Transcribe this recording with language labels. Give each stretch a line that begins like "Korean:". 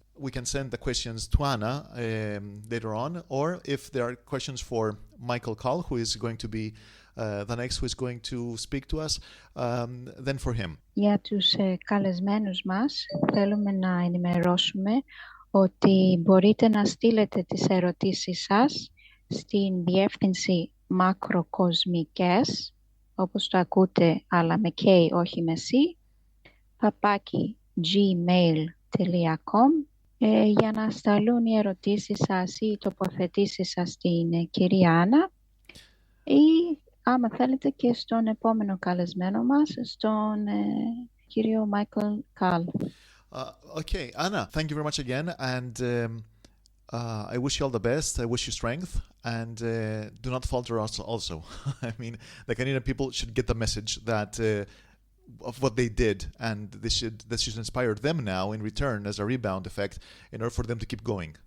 English: we can send the questions to Anna later on, or if there are questions for Michael Call, who is going to be the next who is going to speak to us, then for him.
Greek: Για τους καλεσμένους μας θέλουμε να ενημερώσουμε ότι μπορείτε να στείλετε τις ερωτήσεις σας στην διεύθυνση μακροκοσμικές, όπως το ακούτε, αλλά με K, όχι με C, @gmail.com, για να σταλούν οι ερωτήσεις σας ή οι τοποθετήσεις σας στην κυρία Άννα, ή άμα θέλετε και στον επόμενο καλεσμένο μας, στον κύριο Michael Call.
English: Okay, Anna, thank you very much again, and I wish you all the best. I wish you strength, and do not falter us also. I mean, the Canadian people should get the message that of what they did, and this should inspire them now in return as a rebound effect in order for them to keep going.